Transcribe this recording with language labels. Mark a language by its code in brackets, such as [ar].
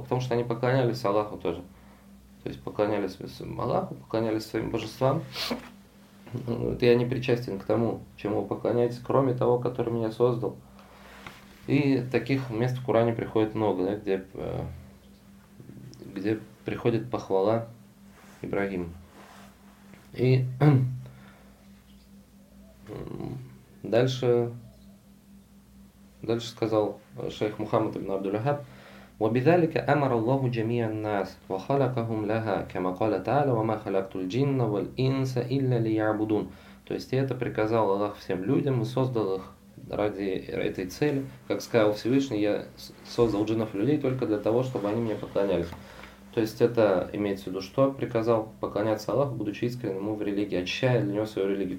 [ru] Потому что они поклонялись Аллаху тоже. То есть поклонялись своему Аллаху, поклонялись своим божествам. Вот я не причастен к тому, чему вы поклоняетесь, кроме того, который меня создал. И таких мест в Коране приходит много, да, где приходит похвала Ибрагиму. И дальше сказал шейх Мухаммад ибн Абдул-Вахаб: [ar] وبذلك أمر الله جميع الناس وخلقهم لها كما قال تعالى وما خلقت الجن والإنس إلا ليعبدون. [ru] То есть это приказал Аллах всем людям и создал их ради этой цели. Как сказал Всевышний, я создал джиннов и людей только для того, чтобы они мне поклонялись. То есть это имеется в виду, что приказал поклоняться Аллаху, будучи искренним в религии, очищая для него свою религию.